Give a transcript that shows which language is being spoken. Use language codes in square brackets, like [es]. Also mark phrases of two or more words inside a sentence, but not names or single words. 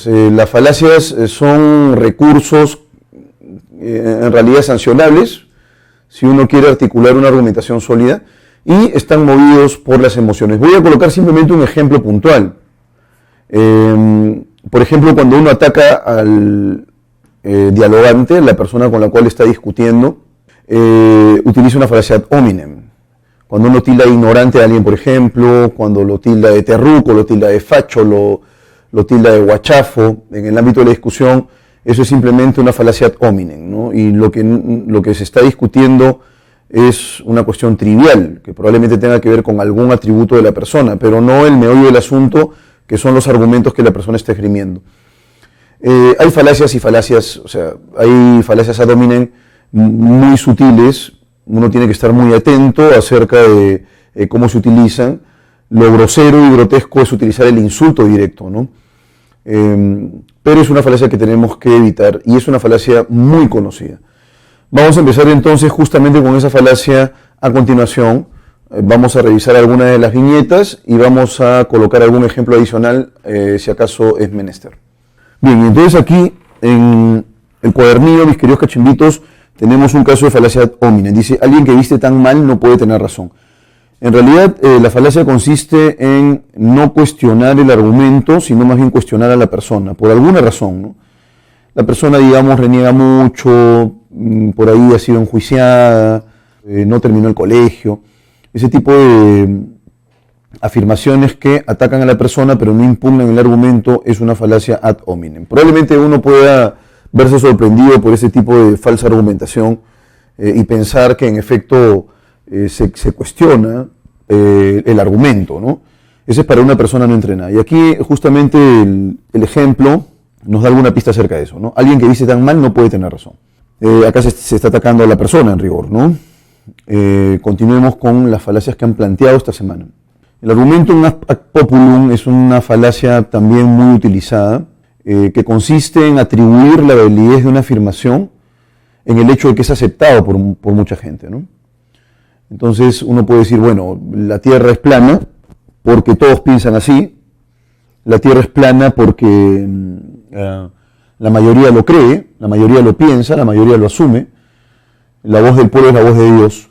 [es] Las falacias son recursos en realidad sancionables, si uno quiere articular una argumentación sólida, y están movidos por las emociones. Voy a colocar simplemente un ejemplo puntual. Por ejemplo, cuando uno ataca al dialogante, la persona con la cual está discutiendo, utiliza una falacia [la] ad hominem. [es] Cuando uno tilda de ignorante a alguien, por ejemplo, cuando lo tilda de terruco, lo tilda de facho, lo tilda de guachafo, en el ámbito de la discusión, eso es simplemente una falacia [la] ad hominem, [es] ¿no? Y lo que se está discutiendo es una cuestión trivial, que probablemente tenga que ver con algún atributo de la persona, pero no el meollo del asunto, que son los argumentos que la persona está esgrimiendo. Hay falacias y falacias, o sea, hay falacias [la] ad hominem [es] muy sutiles. Uno tiene que estar muy atento acerca de cómo se utilizan. Lo grosero y grotesco es utilizar el insulto directo, ¿no? Pero es una falacia que tenemos que evitar y es una falacia muy conocida. Vamos a empezar entonces justamente con esa falacia a continuación. Vamos a revisar algunas de las viñetas y vamos a colocar algún ejemplo adicional si acaso es menester. Bien, entonces aquí en el cuadernillo, mis queridos cachimbitos, tenemos un caso de falacia [la] ad hominem. [es] Dice, alguien que viste tan mal no puede tener razón. En realidad, la falacia consiste en no cuestionar el argumento, sino más bien cuestionar a la persona, por alguna razón, ¿no? La persona, digamos, reniega mucho, por ahí ha sido enjuiciada, no terminó el colegio. Ese tipo de afirmaciones que atacan a la persona pero no impugnan el argumento es una falacia [la] ad hominem. [es] Probablemente uno pueda verse sorprendido por ese tipo de falsa argumentación y pensar que en efecto se cuestiona el argumento, ¿no? Ese es para una persona no entrenada. Y aquí justamente el ejemplo nos da alguna pista acerca de eso, ¿no? Alguien que dice tan mal no puede tener razón. Acá se está atacando a la persona en rigor, ¿no? Continuemos con las falacias que han planteado esta semana. El [la] argumentum ad populum [es] es una falacia también muy utilizada, que consiste en atribuir la validez de una afirmación en el hecho de que es aceptado por mucha gente, ¿no? Entonces uno puede decir, bueno, la Tierra es plana porque todos piensan así, la Tierra es plana porque la mayoría lo cree, la mayoría lo piensa, la mayoría lo asume, la voz del pueblo es la voz de Dios.